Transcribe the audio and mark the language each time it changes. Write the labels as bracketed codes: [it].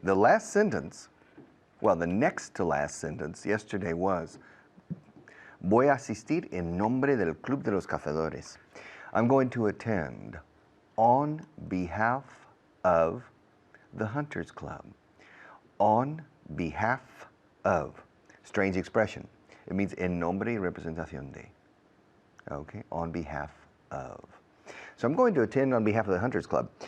[en] The last sentence, well, the next to last sentence yesterday was, [es] voy a asistir en nombre del Club de los Cazadores. [en] I'm going to attend on behalf of the Hunters Club. On behalf of. Strange expression. It means [es] en nombre y representación de. [en] Okay, on behalf of. So I'm going to attend on behalf of the Hunters Club.